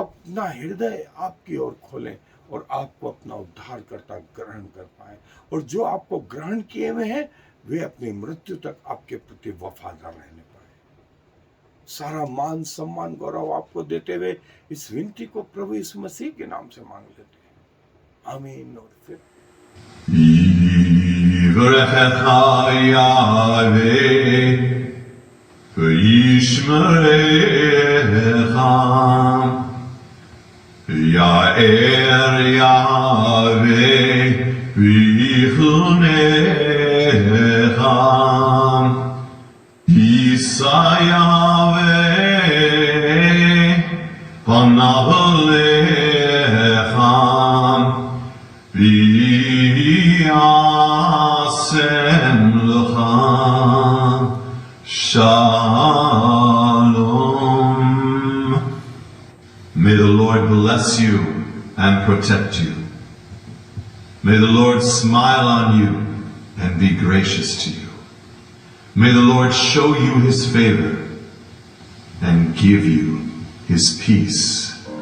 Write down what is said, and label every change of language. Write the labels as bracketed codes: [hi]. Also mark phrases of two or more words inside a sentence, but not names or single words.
[hi] आप अपना हृदय आपकी ओर खोलें और आपको अपना उद्धारकर्ता ग्रहण कर पाए। और जो आपको ग्रहण किए हुए हैं, वे अपनी मृत्यु तक आपके प्रति वफादार रहने पाए। सारा मान सम्मान गौरव आपको देते हुए इस विनती को प्रभु यीशु मसीह के नाम से मांग लेते हैं। आमीन। और फिर [he] יברכך יהוה וישמרך, יאר יהוה ויחנך, ישא יהוה פניו אליך, וישם לך שלום. [en] May the Lord bless you and protect you. May the Lord smile on you and be gracious to you. May the Lord show you his favor and give you his peace.